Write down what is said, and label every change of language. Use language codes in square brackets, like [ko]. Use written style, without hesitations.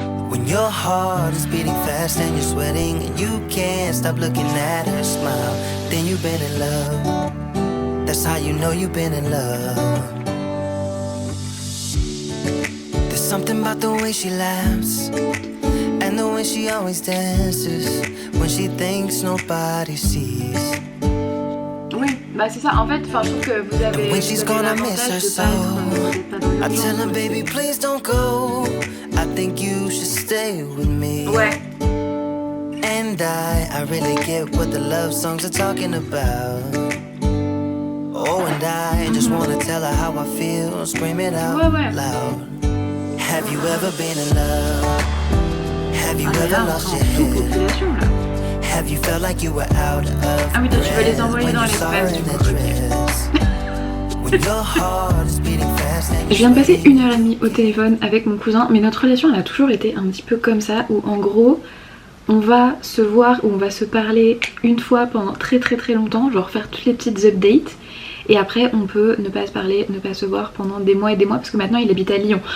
[en] When your heart is beating fast and you're sweating and you can't stop looking at her smile, then you've been in love. That's how you know you've been in love. There's something about the way she laughs and the way she always dances when she thinks nobody sees. [fr] Oui, bah c'est ça. En fait, je trouve que vous avez [en] when she's gonna miss her so, I tell her, baby, please don't go. I think you should stay with me. [fr] Ouais. [en] And I really get what the love songs are talking about. Oh, and I just wanna tell her how I feel, scream it out loud. Have you ever been in love? Have you ever lost your head? Have you felt like you were out of breath when you saw her in that dress? When your heart is beating fast and [fr] je viens de passer 1h30 au téléphone avec mon cousin, mais notre relation elle a toujours été un petit peu comme ça, où en gros on va se voir ou on va se parler une fois pendant très longtemps, genre faire toutes les petites updates. et après on peut ne pas se parler, ne pas se voir pendant des mois et des mois, parce que maintenant il habite à Lyon.